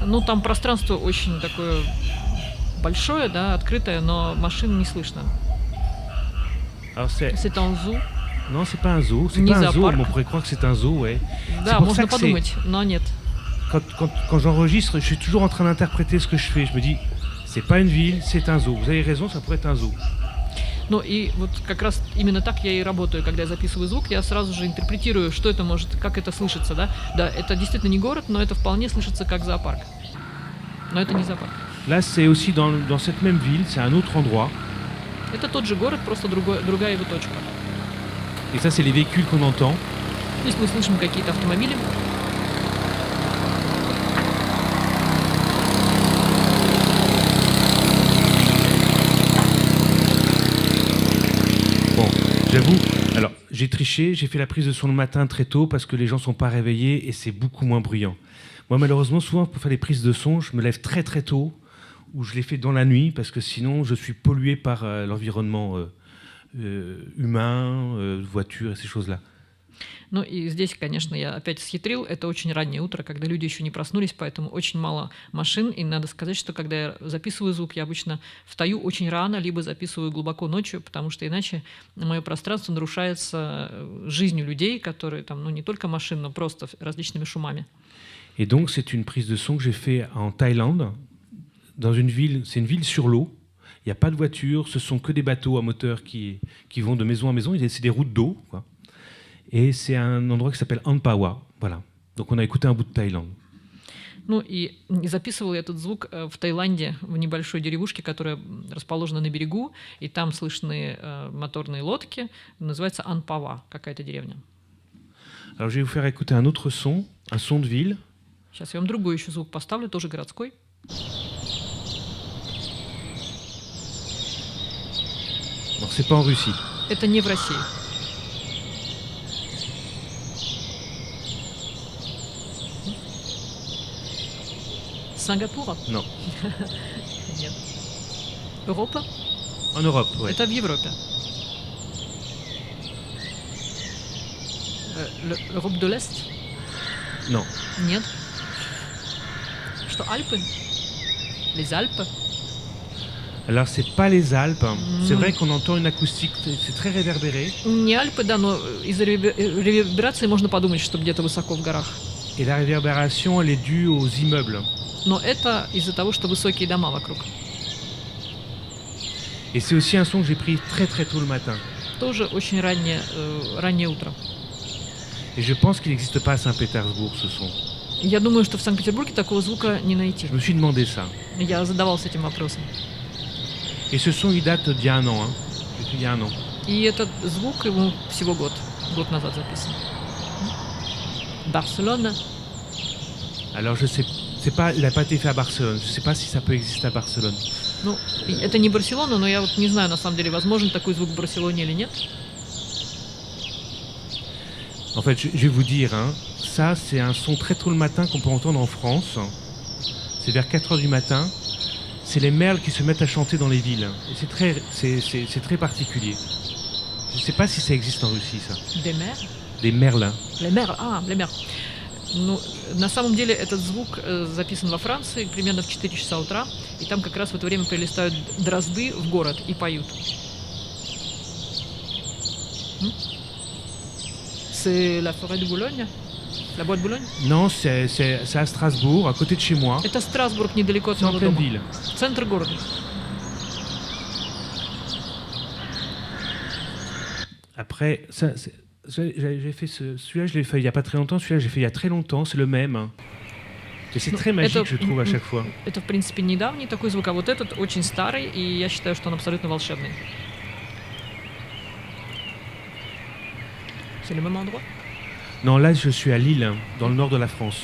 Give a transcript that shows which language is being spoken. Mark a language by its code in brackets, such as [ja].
[ru] Ну, там пространство очень такое большое, да, открытое, но машин не слышно. [fr] Alors c'est un zoo. Non, c'est pas un zoo. C'est pas un zoo, mais on pourrait croire que c'est un zoo, ouais. [ru] Да, можно подумать, но нет. [fr] Quand j'enregistre, je suis toujours en train d'interpréter ce que je fais. Je me dis, c'est pas une ville, c'est un zoo. Vous avez raison, ça pourrait être un zoo. [ru] Ну и вот как раз именно так я и работаю, когда я записываю звук, я сразу же интерпретирую, что это может, как это слышится, да. Да, это действительно не город, но это вполне слышится как зоопарк. Но это не зоопарк. [fr] Là, c'est aussi dans cette même ville, c'est un autre endroit. [ru] Это тот же город, просто другая его точка. [fr] Et ça, c'est les véhicules qu'on entend. [ru] Здесь мы слышим какие-то автомобили. [fr] Bon, j'avoue, alors j'ai triché, j'ai fait la prise de son le matin très tôt parce que les gens ne sont pas réveillés et c'est beaucoup moins bruyant. Moi, malheureusement, souvent, pour faire les prises de son, je me lève très très tôt ou je les fais dans la nuit parce que sinon, je suis pollué par l'environnement humain, voitures et ces choses-là. [ru] Ну и здесь, конечно, я опять схитрил. Это очень раннее утро, когда люди еще не проснулись, поэтому очень мало машин. И надо сказать, что когда я записываю звук, я обычно встаю очень рано, либо записываю глубоко ночью, потому что иначе мое пространство нарушается жизнью людей, которые там, ну не только машин, но просто различными шумами. [fr] Et donc, c'est une prise de son que j'ai fait en Thaïlande, dans une ville, c'est une ville sur l'eau. Il n'y a pas de voitures, ce sont que des bateaux à moteur qui vont de maison à maison. C'est des routes d'eau, quoi. Et c'est un endroit qui s'appelle Ampawa. Voilà. Donc on a écouté un bout de Thaïlande. [ru] Ну и записывал я этот звук в Таиланде, в небольшой деревушке, которая расположена на берегу, и там слышны моторные лодки. Называется Анпава, какая-то деревня. [fr] Alors je vais vous faire écouter un autre son, un son de ville. [ru] Сейчас я вам другой еще звук поставлю, тоже городской. [fr] Alors c'est pas en Russie. [ru] Это не в России. Сингапура? [fr] Non. [ru] Нет. Европа? [fr] En Europe, ouais. [ru] Это в Европе. [fr] L'Europe de l'Est? Non. [ru] Нет. Что, Альпы? [fr] Les Alpes? Alors c'est pas les Alpes. C'est vrai qu'on entend une acoustique, c'est très réverbéré. [ru] Не Альпы, да, но из-за реверберации можно подумать, что где-то высоко в горах. [fr] Et la réverbération, elle est due aux immeubles. [ru] Но это из-за того, что высокие дома вокруг. [fr] Et c'est aussi un son que j'ai pris très très tôt le matin. [ru] Тоже очень раннее утро. [fr] Et je pense qu'il n'existe pas à Saint-Pétersbourg ce son. [ru] Я думаю, что в Санкт-Петербурге такого звука не найти. [fr] Je me suis demandé ça. [ru] Я задавался этим вопросом. [fr] Et ce son, il date d'il y a un an. Il y a un an. [ru] И этот звук ему всего год назад записан. Барселона. [fr] Alors je sais, c'est pas, il n'a pas été fait à Barcelone. Je sais pas si ça peut exister à Barcelone. [ru] Ну, это не Барселона, но я вот не знаю, на самом деле, возможен такой звук в Барселоне или нет. [fr] En fait, je vais vous dire, hein, ça c'est un son très tôt le matin qu'on peut entendre en France. C'est vers 4h du matin. C'est les merles qui se mettent à chanter dans les villes. Et c'est très particulier. Je ne sais pas si ça existe en Russie, ça. Des mers? Des merles. Les merles, les merles. [ru] Ну, на самом деле этот звук записан во Франции примерно в 4 часа утра, и там как раз в это время прилетают дрозды в город и поют. [fr] C'est la forêt de Boulogne? La bois de Boulogne? Non, c'est à Strasbourg, à côté de chez moi. [ru] Это Страсбург, недалеко от [fr] C'est en [ru] моего [fr] pleine [ru] дома. [fr] ville. [ru] Центр города. [fr] Après, j'avais fait celui-là, je l'ai fait il n'y a pas très longtemps. Celui-là, j'ai fait il y a très longtemps. C'est le même. Et c'est très magique, je trouve, à chaque fois. [ru] Это, в принципе, недавний такой звук, а вот этот очень старый, и я считаю, что он абсолютно волшебный. [fr] C'est le même endroit? Non, là, je suis à Lille, dans le nord de la France.